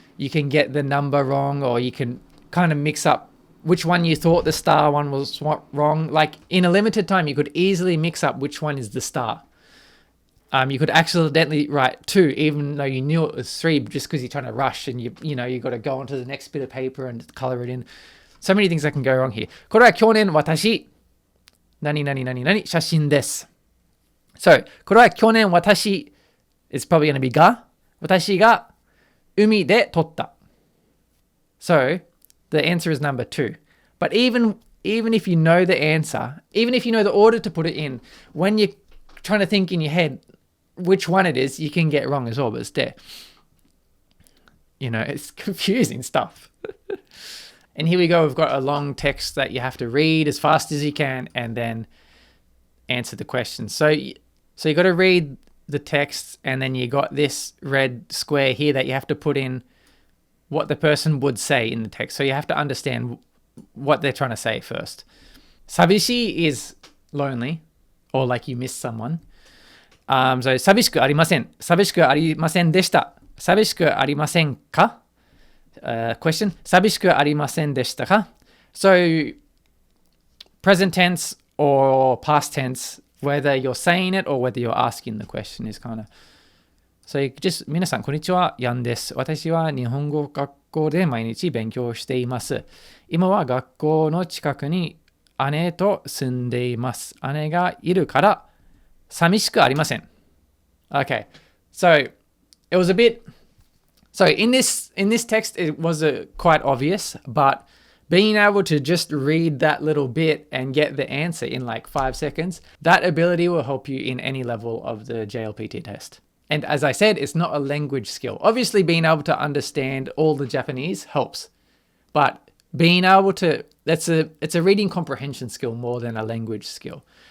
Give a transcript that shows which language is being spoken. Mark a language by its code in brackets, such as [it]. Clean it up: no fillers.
[en] You can get the number wrong, or you can kind of mix up which one you thought the star one was wrong. Like in a limited time, you could easily mix up which one is the star. You could accidentally write 2, even though you knew it was 3, just because you're trying to rush and you got to go on to the next bit of paper and color it in. So many things that can go wrong here. [ja] これは去年私何々何々写真です。 [en] So [ja] これは去年私 [en] is probably going to be [ja] が私が海で撮った。 [en] So the answer is number 2. But even if you know the answer, even if you know the order to put it in, when you're trying to think in your head which one it is, you can get wrong as well, but it's there. It's confusing stuff. And here we go. We've got a long text that you have to read as fast as you can and then answer the question. So you got to read the text, and then you got this red square here that you have to put in what the person would say in the text. So you have to understand what they're trying to say first. 寂しい is lonely, or like you miss someone. [ja] So 寂しくありません。寂しくありませんでした。寂しくありませんか？Question. 寂しくありませんでしたか? [en] So present tense or past tense, whether you're saying it or whether you're asking the question is kind of... So you just [ja] 皆さんこんにちは、ヤンです。私は日本語学校で毎日勉強しています。今は学校の近くに姉と住んでいます。姉がいるから寂しくありません。 [en] Okay, so it was a bit... So in this text, it was quite obvious, but being able to just read that little bit and get the answer in like 5 seconds, that ability will help you in any level of the JLPT test. And as I said, it's not a language skill. Obviously, being able to understand all the Japanese helps, but being able to, it's a reading comprehension skill more than a language skill.